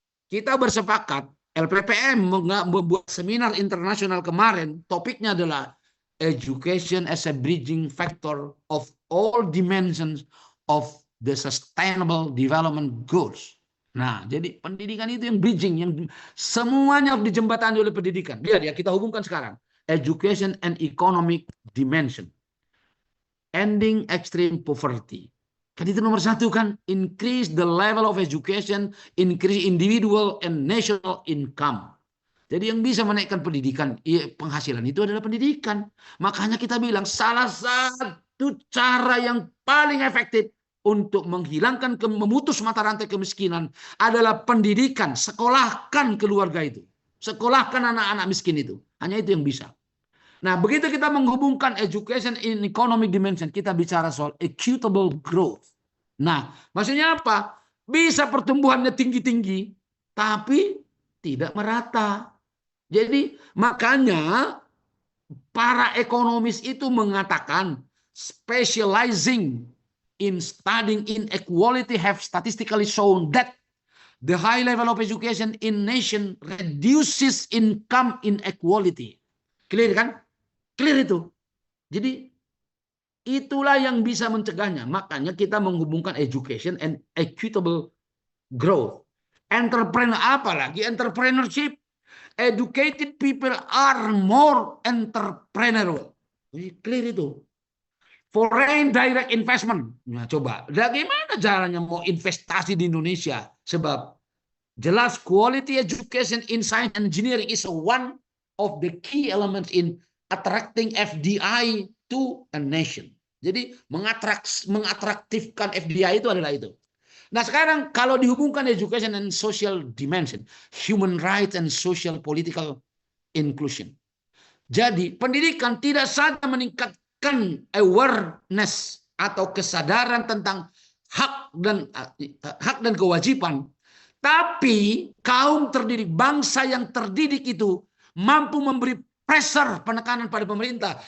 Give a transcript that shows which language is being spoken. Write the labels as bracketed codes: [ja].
[id] Kita bersepakat, LPPM membuat seminar internasional kemarin, topiknya adalah [en] education as a bridging factor of all dimensions of the sustainable development goals. [id] Nah, jadi pendidikan itu yang bridging, yang semuanya dijembatani oleh pendidikan. Lihat ya, kita hubungkan sekarang. [en] Education and economic dimension. Ending extreme poverty. [id] Kan itu nomor satu kan. [en] Increase the level of education, increase individual and national income. [id] Jadi yang bisa menaikkan pendidikan, penghasilan itu adalah pendidikan. Makanya kita bilang salah satu cara yang paling efektif untuk menghilangkan, memutus mata rantai kemiskinan adalah pendidikan. Sekolahkan keluarga itu. Sekolahkan anak-anak miskin itu. Hanya itu yang bisa. Nah, begitu kita menghubungkan [en] education in economic dimension, [id] kita bicara soal [en] equitable growth. [id] Nah, maksudnya apa? Bisa pertumbuhannya tinggi-tinggi, tapi tidak merata. Jadi makanya para ekonomis itu mengatakan [en] specializing in studying inequality have statistically shown that the high level of education in nation reduces income inequality. [id] Clear kan? Clear itu. Jadi itulah yang bisa mencegahnya. Makanya kita menghubungkan [en] education and equitable growth. [id] Entrepreneur, apalagi entrepreneurship. [en] Educated people are more entrepreneurial. Clear itu. Foreign direct investment. [id] Nah, coba, bagaimana caranya mau investasi di Indonesia? Sebab jelas [en] quality education in science and engineering is one of the key elements in attracting FDI to a nation. [id] Jadi mengatraktifkan FDI itu adalah itu. Nah sekarang kalau dihubungkan [en] education and social dimension, human rights and social political inclusion. [id] Jadi pendidikan tidak saja meningkatkan awareness atau kesadaran tentang hak dan kewajiban, tapi kaum terdidik, bangsa yang terdidik itu mampu memberi pressure, penekanan pada pemerintah.